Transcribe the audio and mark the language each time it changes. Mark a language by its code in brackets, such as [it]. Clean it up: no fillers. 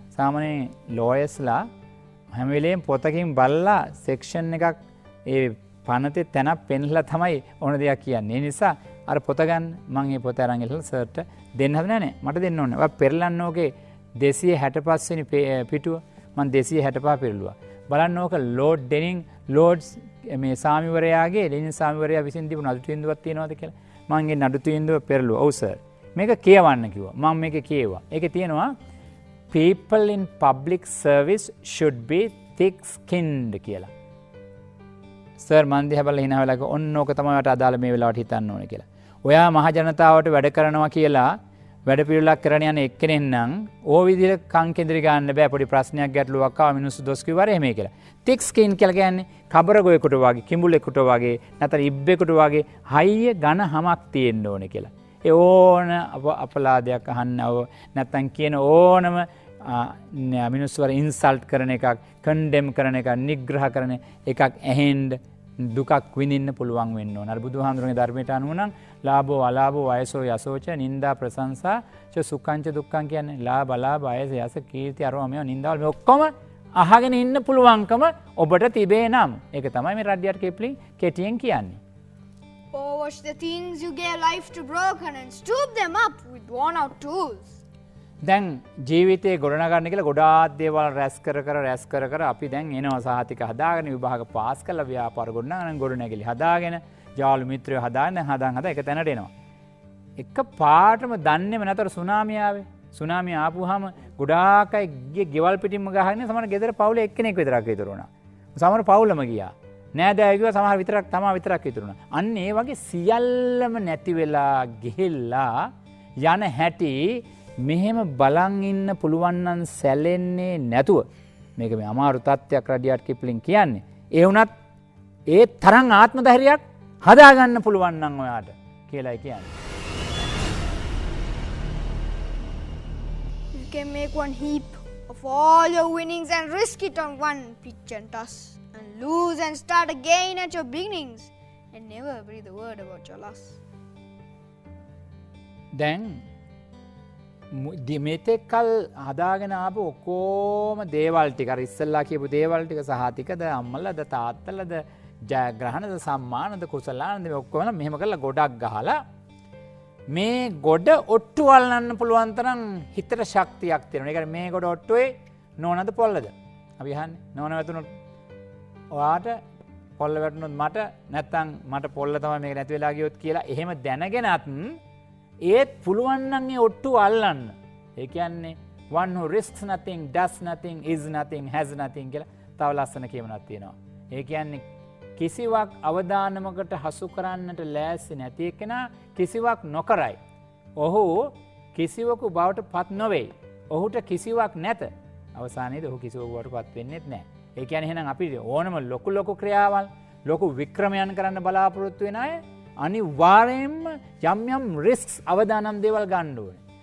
[si] සාමාන්‍යයෙන් ලෝයර්ස්ලා හැම වෙලේම පොතකින් බලලා සෙක්ෂන් එකක් ඒ පනතේ තැනක් පෙන්ලා තමයි ඕන දෙයක් කියන්නේ. ඒ නිසා අර පොත ගන්න මම මේ පොත අරන් ඉහලා සර්ට දෙන්න හදන්නේ නැහැ. මට දෙන්න ඕනේ. ඔයා පෙරලන්න ඕකේ 265 වෙනි පිටුව මම 265 පෙරළුවා. බලන්න ඕක ලෝඩ් ඩෙනින් ලෝඩ්ස් මේ සාමිවරයාගේ ලෙනින් සාමිවරයා විසින් දීපු නඩු තීන්දුවක් තියෙනවද කියලා. මම ඒ නඩු තීන්දුව පෙරළුවා. ඔව් සර්. මේක කියවන්න කිව්වා. මම මේක කියෙව්වා. ඒකේ තියෙනවා [en] people in public service should be thick skinned [si] කියලා. සර් මන් දිහා බලලා hina වෙලා ඔන්න ඕක තමයි මට අදාළ මේ වෙලාවට හිතන්න ඕනේ කියලා. ඔයා මහ ජනතාවට වැඩ කරනවා කියලා වැඩ පිළිවෙලක් කරන යන එක්කෙනෙක් නම් ඕ විදිහට කන් කෙඳිරි ගන්න බෑ. පොඩි ප්‍රශ්නයක් ගැටලුවක් ආව මිනිස්සු දොස් කිව්වර එහෙමයි කියලා. thick skin කියලා කියන්නේ කබරගොයෙකුට වගේ කිඹුලෙකුට වගේ නැත්නම් ඉබ්බෙකුට වගේ හයිය ඝන හමක් තියෙන්න ඕනේ කියලා. ඒ ඕන අපලාදයක් අහන්නව නැත්නම් කියන ඕනම මිනිස්සු වර ඉන්සල්ට් කරන එකක් කන්ඩෙම් කරන එකක් නිග්‍රහ කරන එකක් ඇහෙන්න දුකක් විඳින්න පුළුවන් වෙන්න ඕන. අර බුදුහාමුදුරන්ගේ ධර්මයට අනුව නම් ලාභෝ අලාභෝ වයසෝ යසෝච නින්දා ප්‍රශංසා ච සුඛං ච දුක්ඛං කියන්නේ ලාභ අලාභ වයස යස කීර්ති අරම මේ නින්දාවල් මේ ඔක්කොම අහගෙන ඉන්න පුළුවන්කම ඔබට තිබේ නම් ඒක තමයි මේ රඩ්ඩියට් කිප්ලින් කෙටියෙන් කියන්නේ. [en] Oh, watch the things you gave life to broken and stoop them up with worn out tools. [si] දැන් ජීවිතේ ගොඩනගන්න කියලා ගොඩාක් දේවල් රැස් කර අපි දැන් එනවා සහතික හදාගෙන විභාග පාස් කරලා ව්‍යාපාර ගොඩනගන ගොඩනැගිලි හදාගෙන ජාලු මිත්‍රයෝ හදාගෙන හදා එක තැනට එනවා. එක පාටම දන්නේම නැතර සුනාමිය ආවේ. සුනාමිය ආපුවාම ගොඩාක් අය ගෙවල් පිටින්ම ගහගෙන සමහර ගෙදර පවුලේ එක්කෙනෙක් විතරක් ඉතුරු වුණා. සමහර පවුලම ගියා. නෑදෑයෝ කිව්වා සමහර විතරක් ඉතුරු වුණා. අන්න ඒ වගේ සියල්ලම නැති වෙලා ගිහිල්ලා යන හැටි මෙහෙම බලන් ඉන්න පුළුවන් නම් සැලෙන්නේ නැතුව මේක මේ අමාරු තත්ත්වයක් රඩියාට් කිප්ලින් කියන්නේ. ඒ වුණත් ඒ තරම් ආත්ම ධෛර්යයක් හදාගන්න පුළුවන් නම් ඔයාට කියලායි කියන්නේ. [en] You can make one heap of all your winnings and risk it on one pitch and toss and lose and start again at your beginnings and never breathe a word about your loss. [si] දැන් මෙතෙක්කල් හදාගෙන ආපු ඔක්කොම දේවල් ටික අර ඉස්සෙල්ලා කියපු දේවල් ටික සහතිකද අම්මලාද තාත්තලාද ජයග්‍රහණද සම්මානද කුසලානද මේ ඔක්කොම මෙහෙම කරලා ගොඩක් ගහලා මේ ගොඩ ඔට්ටු අල්ලන්න පුළුවන් තරම් හිතට ශක්තියක් තියෙනවා. ඒ කියන්නේ මේ ගොඩ ඔට්ටුවේ නෝනද පොල්ලද? අපි අහන්නේ නෝන වැතුනොත් ඔයාට පොල්ල වැටුනොත් මට නැත්තම් මට පොල්ල තමයි මේක නැති වෙලා ගියොත් කියලා එහෙම දැනගෙනත් ඒත් පුළුවන් නම් ඒ ඔට්ටුව අල්ලන්න. ඒ කියන්නේ [en] one who risks nothing, does nothing, is nothing, has nothing [si] කියලා තව ලස්සන කියමනක් තියෙනවා. ඒ කියන්නේ කිසිවක් අවදානමකට හසු කරන්නට ලෑස්ති නැති එකනා කිසිවක් නොකරයි. ඔහු කිසිවකු බවට පත් නොවෙයි. ඔහුට කිසිවක් නැත. අවසානයේදී ඔහු කිසිවකු බවට පත් වෙන්නේ නැහැ. ඒ කියන්නේ එහෙනම් අපි ඕනම ලොකු ක්‍රියාවල් ලොකු වික්‍රමයන් කරන්න බලාපොරොත්තු වෙන අය අනිවාර්යයෙන්ම යම් රිස්ක්ස් අවදානම් දේවල් ගන්න ඕනේ.